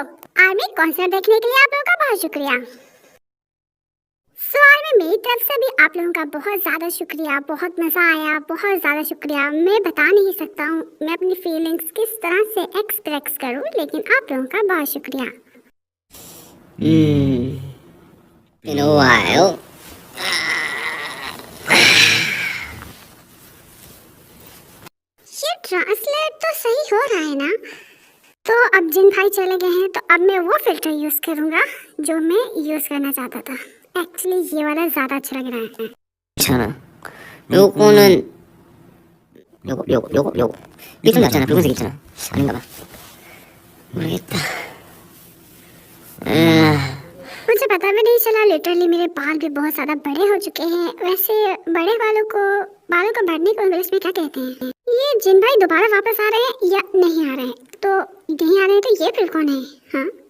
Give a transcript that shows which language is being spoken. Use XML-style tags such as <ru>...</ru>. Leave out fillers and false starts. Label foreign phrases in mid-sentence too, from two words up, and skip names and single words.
<hi>आर्मी, कॉन्सर्ट देखने के लिए आप लोगों का बहुत शुक्रिया। सवाल में मेरी तरफ से भी आप लोगों का बहुत ज़्यादा शुक्रिया। बहुत मज़ा आया, बहुत ज़्यादा शुक्रिया। मैं बता नहीं सकता हूँ मैं अपनी फीलिंग्स किस तरह से एक्सप्रेस करूँ, लेकिन आप लोगों का बहुत शुक्रिया।</hi> <en>been a while.</en> <hi>ये ट्रांसलेट तो सही हो रहा है ना? तो अब जिन भाई चले गए हैं तो अब मैं वो</hi> <en>filter use</en> <hi>करूँगा जो मैं यूज़ करना चाहता था। एक्चुअली ये वाला ज़्यादा अच्छा लग रहा है।</hi> <ko>괜찮아. 요거는 요거 이게 좀 낫잖아. 붉은색 있잖아. 아닌가 봐. 모르겠다.</ko> <hi>मुझे पता भी नहीं चला, लिटरली मेरे बाल भी बहुत ज़्यादा बड़े हो चुके हैं। वैसे बड़े बालों को बढ़ने को इंग्लिश में क्या कहते हैं? ये जिन भाई दोबारा वापस आ रहे हैं या नहीं आ रहे हैं? तो नहीं आ रहे हैं तो ये फिर कौन है? हाँ</hi>